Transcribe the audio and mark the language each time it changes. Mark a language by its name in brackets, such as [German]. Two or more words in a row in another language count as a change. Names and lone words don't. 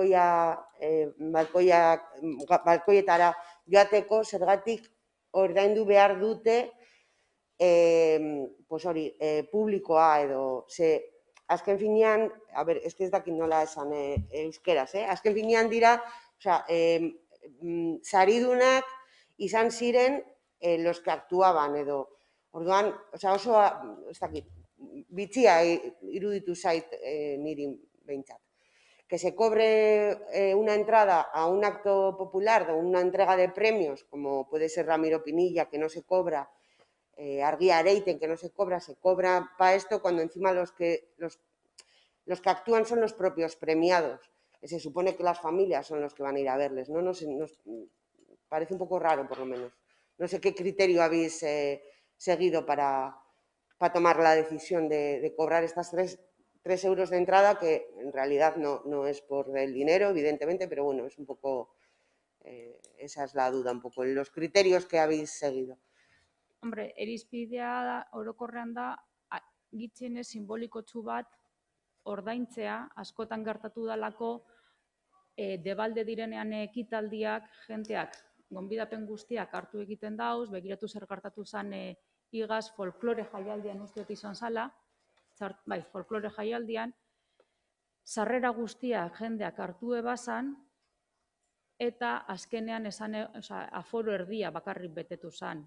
[Basque] balkoietara joateko, zergatik ordaindu behar dute, publikoa edo, azken finean, ez dakit nola esan euskeraz, azken finean dira, saridunak izan ziren [Spanish] los que actuaban [Basque] edo. Orduan, oso, ez dakit, bitxia iruditu zait niri behintzat. [Spanish] Que se cobre una entrada a un acto popular o una entrega de premios, como puede ser Ramiro Pinilla, que no se cobra, Argia Areiten, que no se cobra para esto, cuando encima los que actúan son los propios premiados, que se supone que las familias son los que van a ir a verles, ¿no? Nos parece un poco raro, por lo menos. No sé qué criterio habéis seguido para tomar la decisión de cobrar estas 3 euros de entrada, que en realidad no es por el dinero, evidentemente, pero bueno, es un poco, esa es la duda, un poco, los criterios que habéis seguido. Hombre, [Basque] erizpidea da, orokorrean da, gitxienez simbolikotsu bat ordaintzea, askotan gertatu dalako, debalde direnean ekitaldiak, jenteak, gonbidapen guztiak hartu egiten dauz, begiratu zer gertatu zen igaz folklore jaialdian usteot izan zala, bai, folklore jaialdian, sarrera guztiak jendeak hartu ebazan, eta azkenean esan, aforo erdia bakarrik betetu zen.